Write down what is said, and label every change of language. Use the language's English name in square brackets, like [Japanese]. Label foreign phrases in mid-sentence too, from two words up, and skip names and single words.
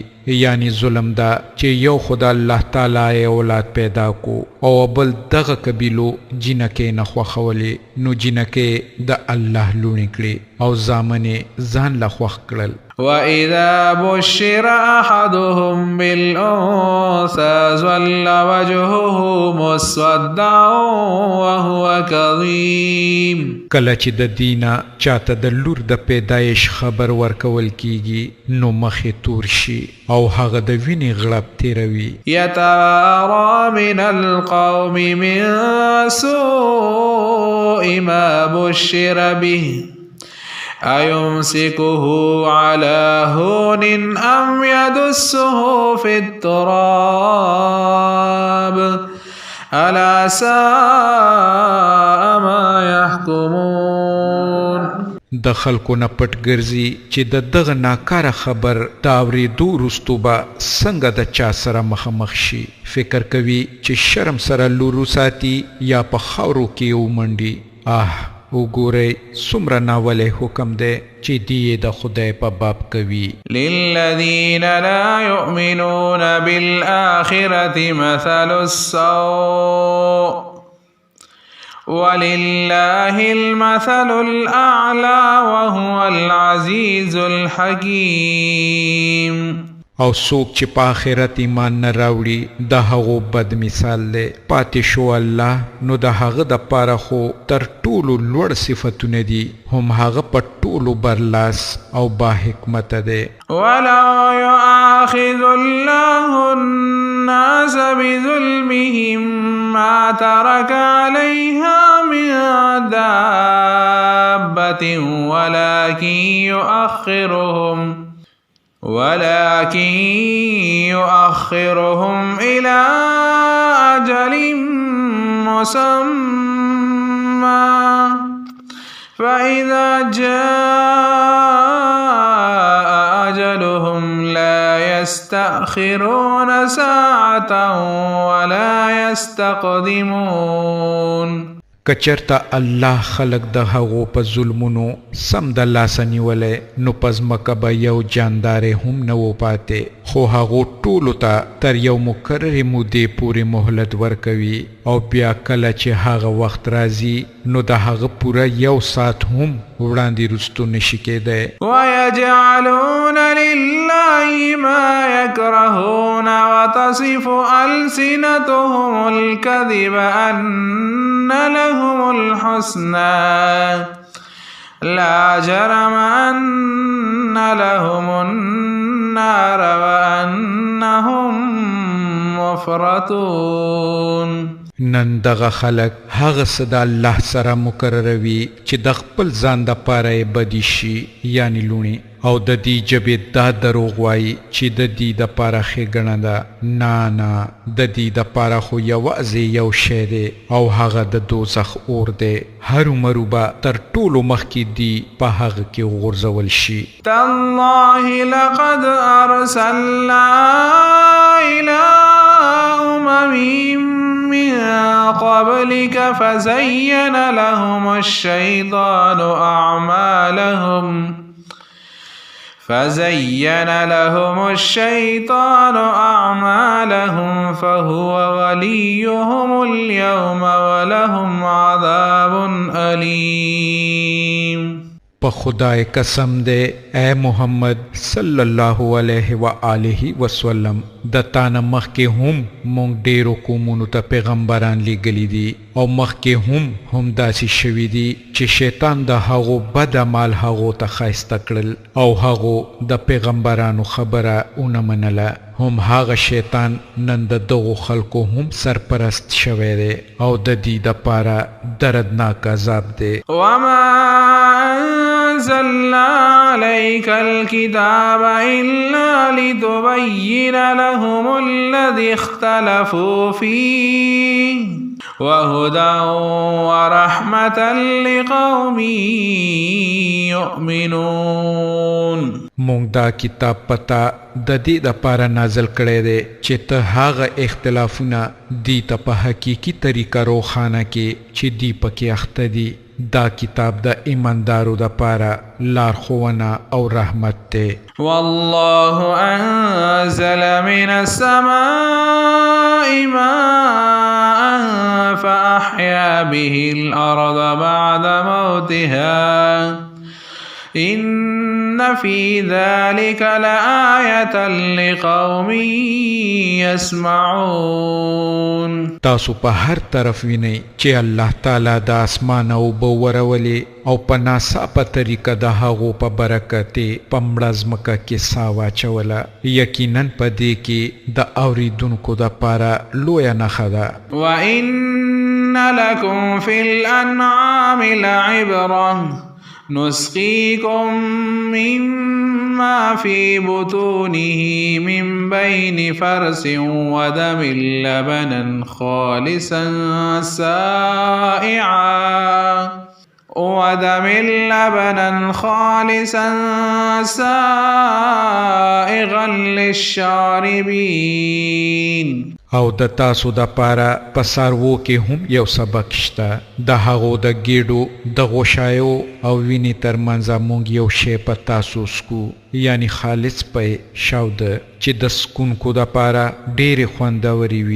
[Pashto] یعنی ظلم دا چې یو خدا الله تعالی اولاد پیدا کو او بل دغه قبیلو جنکې نه خوښولې نو جنکې د الله لوڼې کړې او زامنې ځان له خوښ کړل. [Arabic] وَإِذَا بُشِّرَ أَحَدُهُم بِالْأُنثَىٰ ظَلَّ وَجْهُهُ مُسْوَدًّا وَهُوَ كَظِيمٌ. [Pashto] کله چې د دینه چاته د لور د پیدایش خبر ورکول کیږي نو مخې تور شي او هغه د وینې غړپ تیروي. [Arabic] يَتَوَارَىٰ مِنَ الْقَوْمِ مِن سُوءِ مَا بُشِّرَ بِهِ أَيُمْسِكُهُ عَلَىٰ هُونٍ أَمْ يَدُسُّهُ فِي التُّرَابِ أَلَا سَاءَ مَا يَحْكُمُونَ. [Pashto] د خلکو نه پټ ګرځي چې د دغه ناکاره خبر د اورېدو وروستو به څنګه د چا سره مخامخ شي. فکر کوي چې شرم سره لور وساتي یا په خاورو کې ومنډي. وګورئ څومره ناولی حکم دی چې دی د خدای په باب کوي. [Arabic] للذین لا یؤمنون بالآخرة مثل السوء ولله المثل الأعلى وهو العزيز الحكيم. [Pashto] او څوک چې په آخرت ایمان نه راوړي د هغو بد مثال دی. پاتې شو الله نو د هغه د پاره خو تر ټولو لوړ صفتونه دي هم هغه په ټولو برلاس او با حکمت دی. [Arabic] ولو يؤاخذ الله الناس بظلمهم ما ترك عليها من دابة ولكن يؤخرهم إلى أجل مسمى فإذا جاء أجلهم لا يستأخرون ساعة ولا يستقدمون. [Pashto] کچرته الله خلق د هغو په ظلمونو سم د لاسه نیولی نو په ځمکه به یو جاندارې هم نه و پاتې خو هغو ټولو ته تر یو مقررې مودې پورې مهلت ورکوي او بیا کله چې هغه وخت راځي نو د هغه پوره یو ساعت هم وړاندې رستو نشي کېدی. [Arabic] ويجعلون لله ما يكرهون وتصف ألسنتهم الكذب أن لهم الحسنى لا جرم أن لهم النار وأنهم مفرطون. [Pashto] نن دغه خلق هغه څه د الله سره مقرروي چې د خپل ځان د پاره یې بدي شي یعنی لوڼې او د دې ژبې دا دروغ وایي چې د دې د پاره ښېګڼه ده. نه د دې د پاره خو یوازې یو شی دی او هغه د دوزخ اور دی. هرومرو به تر ټولو مخکې دی په هغه کې وغورځول شي. [Arabic] تالله لقد أرسلنا إلى أمم من قبلك فزين لهم الشيطان أعمالهم فهو وليهم اليوم ولهم عذاب أليم. [Pashto] په خدای قسم دی اے محمد [Arabic] صلی الله علیه و آله وسلم [Pashto] د تانه مخکې هم مونږ ډیرو قومونو ته پیغمبران لیږلي دي او مخکې هم داسې شوي دي چې شیطان د هغو بد اعمال هغو ته ښایسته کړل او هغو د پیغمبرانو خبره ونه منله هم هغه شیطان نن د دغو خلکو هم سرپرست شوی دی او د دې دپاره دردناک عذاب دی. [Arabic] وما أنزلنا عليك الكتاب إلا لتبين لهم الذي اختلفوا فيه وهدى ورحمة لقوم يؤمنون. [Pashto] مونږ دا کتاب پتا د دې دپاره نازل کړی دی چې ته هغه اختلافونه دی ته په حقیقي طریقه روښانه کې چې دی پکې اخته دي. دا کتاب د ایماندارو دپاره لارښوونه او رحمت دی. [Arabic] والله أنزل من السماء ماء فأحيا به الأرض بعد موتها إن في ذلك لآية لقوم يسمعون. [Pashto] تاسو په هر طرف وینئ چې الله تعالی د اسمان اوبه ورولې او په ناڅاپه طریقه د هغو په برکت یې په مړه ځمکه کې ساه واچوله. یقینا په دې کې د اورېدونکو دپاره لویه نښه ده. [Arabic] وإن لكم في الأنعام لعبرة نسقيكم مما في بطونه من بين فرث ودم لبنا خالصا سائغا للشاربين. [Pashto] او د تاسو د پاره په څاروو کې هم یو سبق شته. د هغو د ګېډو د غوښایو او وینې ترمنځه موږ یو شی په تاسو سکو یعنی خالص پی شاوده چې د سکونکو د پاره ډېرې خوندورې وي.